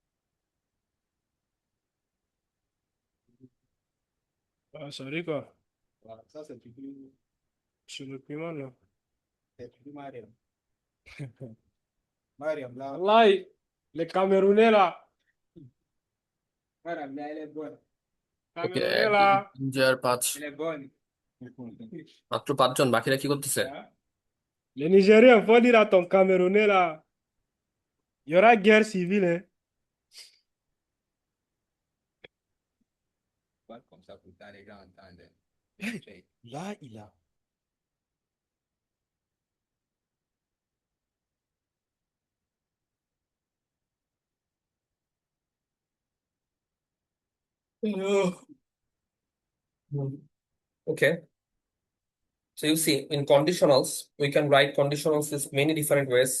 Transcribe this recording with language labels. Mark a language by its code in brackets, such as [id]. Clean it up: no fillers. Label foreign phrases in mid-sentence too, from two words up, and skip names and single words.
[fr] Sorry, ko. Voilà, ça c'est plus sur le paiement là. C'est plus Mariam. Mariam là. Wallahi, les Camerounais là. Mariam là, elle est bonne. ওকে, Camerounais là, 5 elle est bonne. [bn] মাত্র 5 জন, বাকিরা কি করতেছে? [fr] Hein? Les Nigériens, faut dire à ton Camerounais là, il y aura guerre civile. Hein? Pas comme ça, pourtant les gens entendent. Là, il a. [en] Okay, so you see in conditionals we can write conditionals in many different ways.